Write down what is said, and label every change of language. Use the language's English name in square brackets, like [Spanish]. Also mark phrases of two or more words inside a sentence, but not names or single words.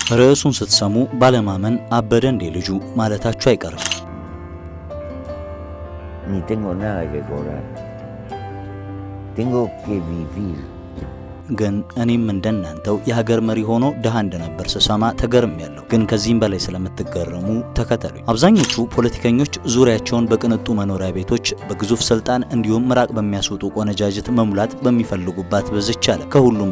[Amharic] ርዕሱን ስትሰሙ ባለማመን አበደ እንዴ ልጁ ማለታችሁ አይቀርም። [Spanish] Ni tengo nada que cobrar. Tengo que vivir. [Amharic] ግን እኔም እንደናንተው የሀገር መሪ ሆኖ ደሃ እንደነበር ስሰማ ተገርሜያለሁ። ግን ከዚህም በላይ ስለምትገረሙ ተከተሉኝ። አብዛኞቹ ፖለቲከኞች ዙሪያቸውን በቅንጡ መኖሪያ ቤቶች፣ በግዙፍ ስልጣን እንዲሁም ምራቅ በሚያስወጡ ቆነጃጅት መሙላት በሚፈልጉባት በዝች ዓለም ከሁሉም